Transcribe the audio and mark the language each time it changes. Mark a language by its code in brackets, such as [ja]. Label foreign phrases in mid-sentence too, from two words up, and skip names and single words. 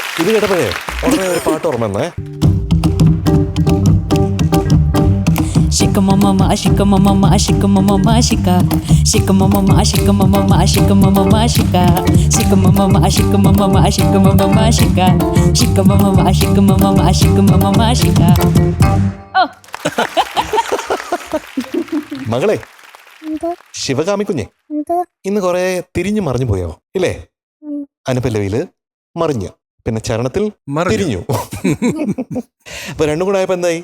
[ml] കേട്ടപ്പോഴേ ഉടനെ ഒരു പാട്ട് ഓർമ്മ വന്നേ. Shikama shika mama shika mama shika shikama mama shika mama shika mama shika shikama mama shika mama shika mama shika shikama mama shika mama shika mama shika. Oh. മകളെ എന്തോ ശിവകാമി കുഞ്ഞെ, എന്തോ ഇന്ന് കുറെ തിരിഞ്ഞു മറിഞ്ഞു പോയോ ഇല്ലേ? അനുപല്ലവിയില് മറിഞ്ഞു, പിന്നെ ചരണത്തിൽ തിരിഞ്ഞു. അപ്പൊ രണ്ടും കൂടെ ആയപ്പോ എന്തായി?